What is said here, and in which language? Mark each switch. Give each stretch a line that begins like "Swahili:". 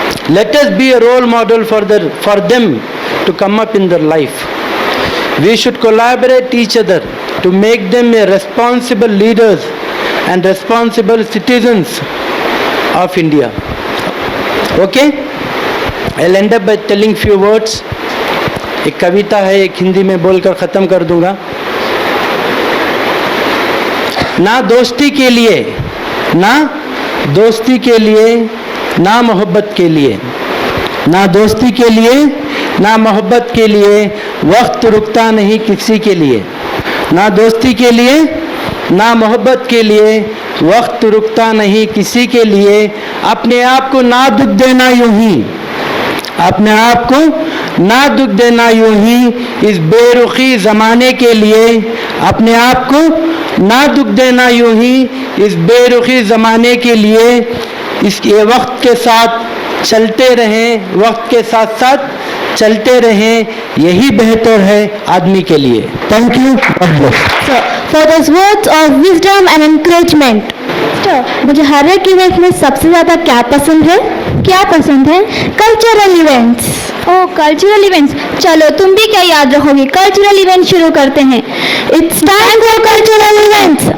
English: Let us be a role model for them to come up in their life. We should collaborate each other to make them a responsible leaders and responsible citizens of India. Okay? I'll end up by telling few words.
Hindi: एक कविता है, एक हिंदी में बोलकर ख़त्म कर दूंगा. ना दोस्ती के लिए, ना दोस्ती के लिए, ना मोहब्बत के लिए, ना दोस्ती के लिए, ना मोहब्बत के लिए, वक्त रुकता नहीं किसी के लिए. ना दोस्ती के लिए, ना मोहब्बत के लिए, वक्त रुकता नहीं किसी के लिए. अपने आप को ना दुख देना यूं ही, अपने आप को ना दुख देना यूं ही इस बेरुखी ज़माने के लिए. अपने आप को ना दुख देना यूं ही इस बेरुखी ज़माने के लिए. इसके वक्त के साथ चलते रहें, वक्त के साथ साथ चलते रहें, यही बेहतर है आदमी के लिए.
English: Thank you. For those words of wisdom and encouragement.
Hindi: मुझे हर एक इवेंट में सबसे ज़्यादा क्या पसंद है? क्या पसंद है? Cultural events. ओह, कल्चरल इवेंट्स. चलो तुम भी क्या याद रखोगे? कल्चरल इवेंट शुरू करते हैं.
English: It's time for cultural events.